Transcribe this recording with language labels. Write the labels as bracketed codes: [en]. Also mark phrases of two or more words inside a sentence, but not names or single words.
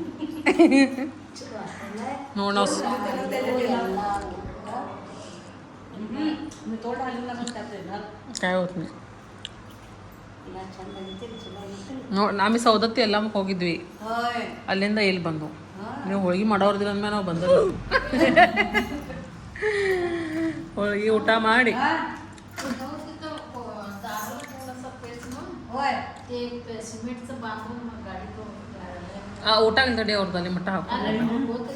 [kn] ನೋಡಿ ನಾವು [mr] काय होत नाही आम्ही [kn] सौदत्ती ಎಲ್ಲ ಹೋಗಿದ್ವಿ ಅಲ್ಲಿಂದ ಇಲ್ಲಿ ಬಂದು ನೀವು ಹೋಳಿಗೆ ಮಾಡೋರ್ದಿಲ್ಲ ಅಂದ್ಮೇಲೆ ನಾವು ಬಂದಲ್ಲ ಹೋಳಿಗೆ ಊಟ ಮಾಡಿ ಊಟ ತಡಿ ಅವ್ರದ್ದು ಅಲ್ಲಿ ಮಟ್ಟ ಹಾಕೊಂಡು